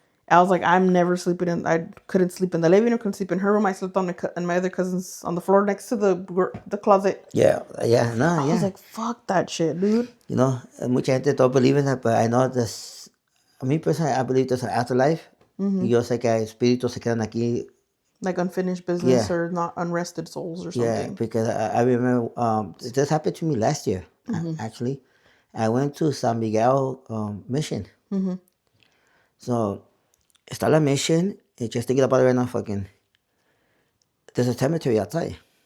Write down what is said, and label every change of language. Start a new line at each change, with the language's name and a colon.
English: I was like, I'm never sleeping I couldn't sleep in the living room, couldn't sleep in her room. I slept on my other cousin's on the floor next to the closet. Yeah. Yeah. No, I yeah. was like, fuck that shit, dude. You know,
Spanish: mucha gente
English: don't believe in that, but I know this. Me personally, I believe there's an afterlife.
Spanish: Yo sé que espíritus se quedan aquí.
English: Like unfinished business, Yeah. or not unrested souls or something. Yeah, because I remember this happened to me last year, actually. I went to San Miguel mission. So,
Spanish: está la
English: mission, and just thinking about it right now, there's a cemetery outside.